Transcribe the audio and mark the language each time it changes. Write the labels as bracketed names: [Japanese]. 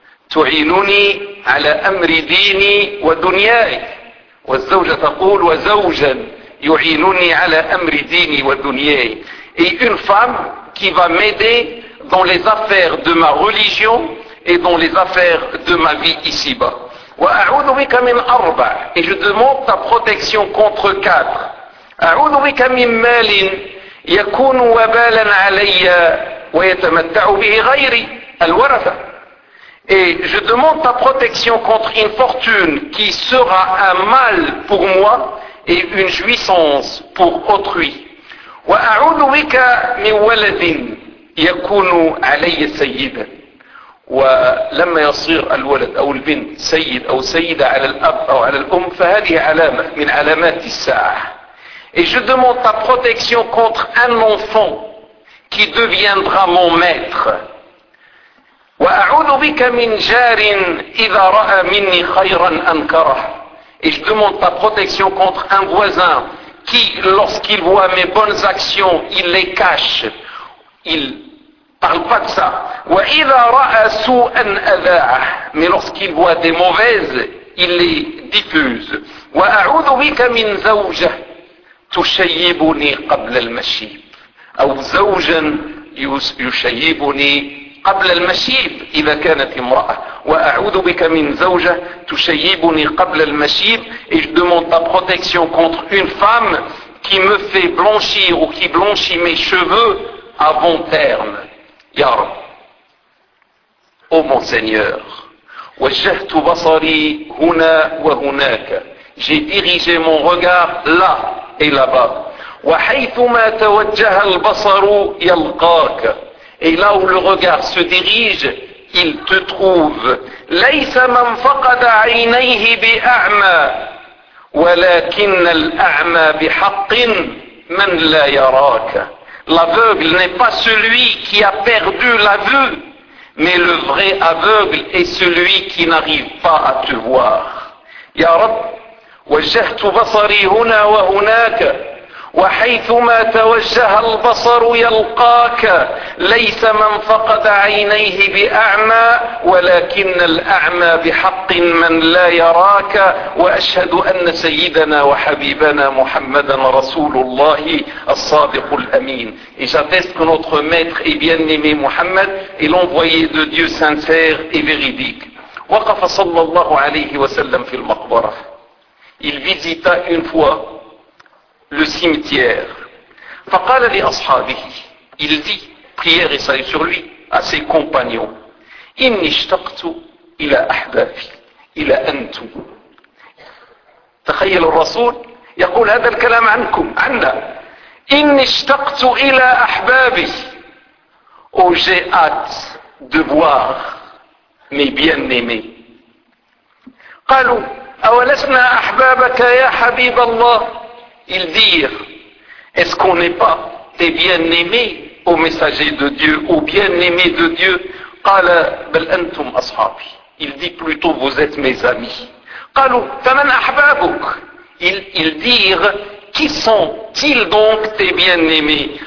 [Arabic] تعينني على أمر ديني ودنياي والزوجة تقول وزوجا يعينني على أمر ديني ودنياي [French] et une femme qui va m'aider dans les affaires de ma religion et dans les affaires de ma vie ici-bas [Arabic] وأعوذ بك من أربع [French] et je demande ta protection contre quatre [Arabic] أعوذ بك من مال يكون وبالا علي ويتمتع به غيري الورثة [French] Et je demande ta protection contre une fortune qui sera un mal pour moi et une jouissance pour autrui. [Arabic] وَأَعُوذُ بِكَ مِنْ وَلَدٍ يَكُونُ عَلَيَّ سَيِّدًا وَلَمَّا يَصِيرَ الْوَلَدُ أَوْ الْبِنْتُ سَيِّدًا أَوْ سَيِّدَةً عَلَى الْأَبِ أَوْ عَلَى الْأُمِّ فَهَذِهِ عَلَامَةٌ مِنْ عَلَامَاتِ السَّاعَةِ [French] Et je demande ta protection contre un enfant qui deviendra mon maître. [Arabic] وأعوذ بك من جار إذا رأى مني خيرا أنكره. [French] Et je demande ta protection contre un voisin qui, lorsqu'il voit mes bonnes actions, il les cache. Il parle pas de ça. [Arabic] وإذا رأى سوءا أذاعه. [French] Mais lorsqu'il voit des mauvaises, il les diffuse. [Arabic] وأعوذ بك من زوجة تشيبني قبل المشيب. أو زوجا يشيبني قبل المشيب إذا كانت امرأة وأعوذ بك من زوجة تشيبني قبل المشيب [French] et je demande ta protection contre une femme qui me fait blanchir ou qui blanchit mes cheveux avant terme [Arabic] Ya Rab [French] Ô mon Seigneur [Arabic] وجهت بصري هنا وهناك [French] j'ai dirigé mon regard là et là-bas [Arabic] وحيثما توجه البصر يلقاك [French] Et là où le regard se dirige, il te trouve. [Arabic] لَيْسَ مَنْ فَقَدَ عَيْنَيْهِ بِأَعْمَى وَلَكِنَّ الْأَعْمَى بِحَقٍ مَنْ لَا يَرَاكَ [French] L'aveugle n'est pas celui qui a perdu la vue, mais le vrai aveugle est celui qui n'arrive pas à te voir. [Arabic] يَا رَبْ وَجَّهْتُ بَصَرِي هُنَا وَهُنَاكَ وحيثما توجه البصر يلقاك ليس من فقد عينيه بأعمى ولكن الأعمى بحق من لا يراك وأشهد أن سيدنا وحبيبنا محمدا رسول الله الصادق الأمين [French] Et j'atteste que notre maître et bien-aimé Muhammad est l'envoyé de Dieu sincère et véridique. [Arabic] وقف صلى الله عليه وسلم في المقبرة. [French] Il visita une fois le cimetière. [Arabic] فقال لأصحابه, [French] il dit, prière et salut sur lui, à ses compagnons, [Arabic] إني اشتقت إلى أحبابي, إلى أنتم. تخيل الرسول, يقول هذا الكلام عنكم, عنا. إني اشتقت إلى أحبابي. [French] Oh, j'ai hâte de voir mes bien-aimés. [Arabic] قالوا, أولسنا أحبابك يا حبيب الله. [French] Ils dirent, est-ce qu'on n'est pas tes bien-aimés, ô messager de Dieu, ô bien-aimé de Dieu ? [Arabic] قال, بل أنتم أصحابي. [French] Il dit plutôt, vous êtes mes amis. [Arabic] قالوا فمن أحبابك [French] il dit qui sont-ils donc tes bien-aimés.